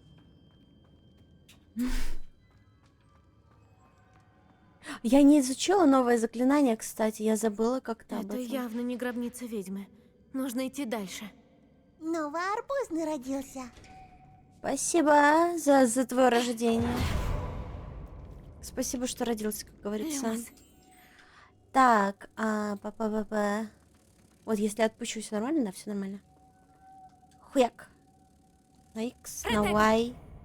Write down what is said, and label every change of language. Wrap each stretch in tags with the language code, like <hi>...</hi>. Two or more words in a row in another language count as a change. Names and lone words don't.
<ru>Я не изучила новое заклинание, кстати. Я забыла как-то об Это этом. явно не гробница ведьмы. Нужно идти дальше. Новый арбузный родился. Спасибо за твое рождение. Спасибо, что родился, как говорится. Люмус. Так, па-па-па-па. Вот если отпущу, все нормально? Да, все нормально. Хуяк. На X, на Y.</ru>